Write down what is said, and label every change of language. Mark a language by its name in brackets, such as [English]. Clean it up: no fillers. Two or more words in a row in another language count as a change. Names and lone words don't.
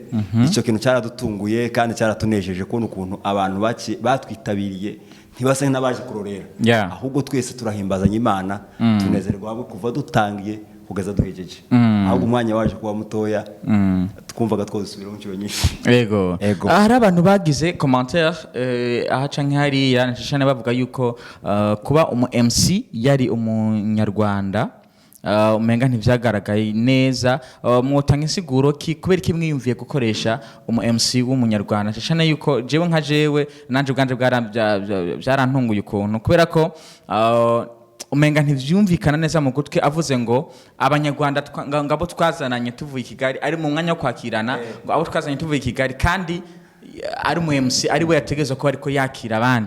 [Rundi] Icyo kintu cyaradutunguye kandi cyaratunejeje ko ukuntu abantu batwitabiriye ntibase n'abaje kurorera, ahubwo twese turahimbazanya Imana, tunezerwa kuva dutangiye kugeza duhejeje. Ahubwo umwanya waje kuba mutoya, twumvaga twosubira mu cyo nyinshi. Yego. Hari abantu bagize commentaire aha canke hari yanashana bavuga yuko kuba umu MC yari umunyarwanda umenga ntivyagaragaye neza. Mwotanga insiguro kubera iki mwiyumviye gukoresha umu MC w'umunyarwanda? Cyane yuko jewe nka jewe nanje ubwanje byarantunguye ukuntu, kubera ko umenga ntivyumvikana neza mu gutwe avuze ngo abanyarwanda ngabo twazananye tuvuye Kigali ari mu mwanya wo kwakirana, ngo abo twazanye tuvuye Kigali kandi ari umu MC ari we yategezwe ko ariko yakira abandi.